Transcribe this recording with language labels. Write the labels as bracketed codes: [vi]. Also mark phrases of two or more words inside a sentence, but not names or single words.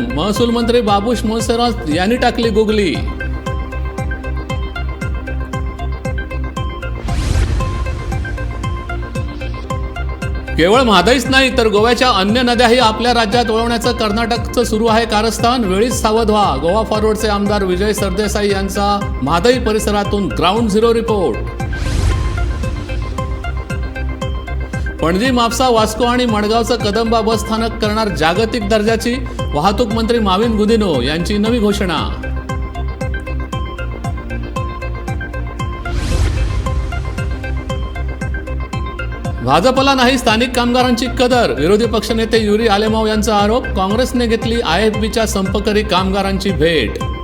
[mr] महसूल मंत्री बाबुश मोन्सेरात यांनी टाकली गुगली. केवळ म्हादईच नाही तर गोव्याच्या अन्य नद्याही आपल्या राज्यात वळवण्याचं कर्नाटकचं सुरू आहे कारस्थान. वेळीच सावध व्हा. गोवा फॉरवर्डचे आमदार विजय सरदेसाई यांचा म्हादई परिसरातून [en] ground zero report. [mr] पणजी, म्हापसा, वास्को आणि मडगावचं कदंबा बस स्थानक करणार जागतिक दर्जाची. वाहतूक मंत्री माविन गुदिनो यांची नवी घोषणा. भाजपला नाही स्थानिक कामगारांची कदर. विरोधी पक्षनेते युरी आलेमाव यांचा आरोप. काँग्रेसने घेतली IFBच्या संपकरी कामगारांची भेट.